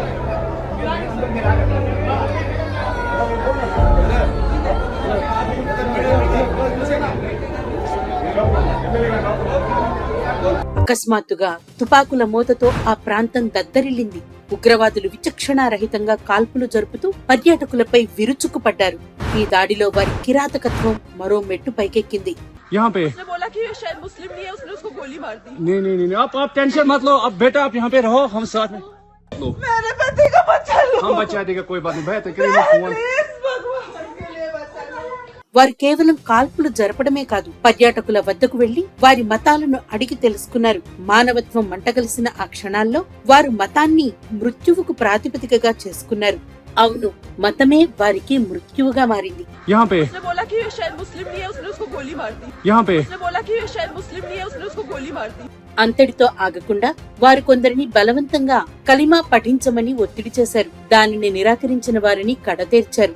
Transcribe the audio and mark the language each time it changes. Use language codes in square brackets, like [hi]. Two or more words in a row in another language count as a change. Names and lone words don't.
[te] అకస్మాత్తుగా తుపాకుల మోతతో ఆ ప్రాంతం దద్దరిల్లింది. ఉగ్రవాదులు విచక్షణారహితంగా కాల్పులు జరుపుతూ పర్యాటకులపై విరుచుకుపడ్డారు. ఈ దాడిలో వారి కిరాతకత్వం మరో మెట్టు పైకెక్కింది. [hi] यहाँ पे उसने बोला कि शायद मुस्लिम नहीं है, उसने उसको गोली मार दी। नहीं आप टेंशन मत लो। अब बेटा आप यहाँ पे रहो, हम साथ में मेरे पति का बच्चा लो। हम बचा देगा, कोई बात नहीं। भैया फोन प्लीज भगवान के लिए बचा लो। [te] వారు కేవలం కాల్పులు జరపడమే కాదు, పర్యాటకుల వద్దకు వెళ్లి వారి మతాలను అడిగి తెలుసుకున్నారు. మానవత్వం మంటగలిసిన ఆ క్షణాల్లో వారు మతాన్ని మృత్యువుకు ప్రాతిపదికగా చేసుకున్నారు. అవును, మతమే వారికి మృత్యువుగా మారింది. [hi] यहाँ पे उसने बोला कि शायद मुस्लिम नहीं है, उसने उसको गोली मार दी। यहाँ पे उसने बोला कि शायद मुस्लिम नहीं है, उसने उसको गोली मार दी। [te] అంతటితో ఆగకుండా వారు కొందరిని బలవంతంగా కలిమా పఠించమని ఒత్తిడి చేశారు. దానిని నిరాకరించిన వారిని కడతేర్చారు.